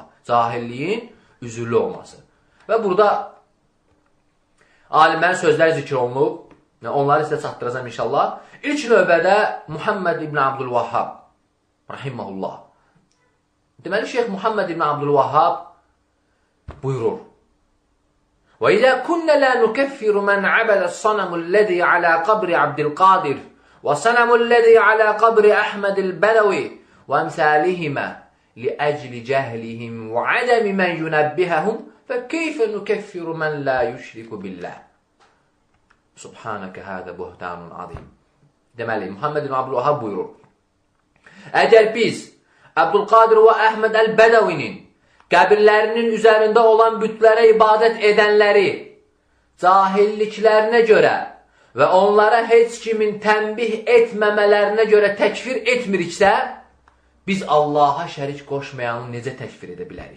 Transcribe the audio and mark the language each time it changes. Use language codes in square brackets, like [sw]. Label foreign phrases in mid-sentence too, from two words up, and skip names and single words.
[az] Cahilliyin üzürlü olması. Və burada alimlərin sözləri zikr olunub. Onları sizə çatdıracağım inşallah. İlk növbədə Muhammed ibn Abdülvahhab rahiməhullah. Deməli, Şeyx Muhammed ibn Abdülvahhab buyurur. [ar] وَإِذَا كُنَّ لَا نُكَفِّرُ مَنْ عَبَدَ الصَّنَمُ الَّذِي عَلَى قَبْرِ عَبْدِ الْقَادِرِ وَصَنَمُ الَّذِي عَلَى قَبْرِ أَحْمَدِ الْبَدَوِي وَأَمْثَالِهِمَا لِأَجْلِ جَهْلِهِمْ وَعَدَمِ مَنْ يُنَبِّهَهُمْ فَكَيْفَ نُكَفِّرُ مَنْ لَا يُشْرِكُ بِاللّٰهِ سبحانك هذا بهتان عظيم. [az] Deməli, Muhammed ibn Abdülvahhab buyurur. Əgər biz Abdülqadir və Əhməd Əl-Bədəvinin qəbirlərinin üzərində olan bütlərə ibadət edənləri cahilliklərinə görə və onlara heç kimin tənbih etməmələrinə görə təkfir etmiriksə, biz Allaha şərik qoşmayanı necə təkfir edə bilərik?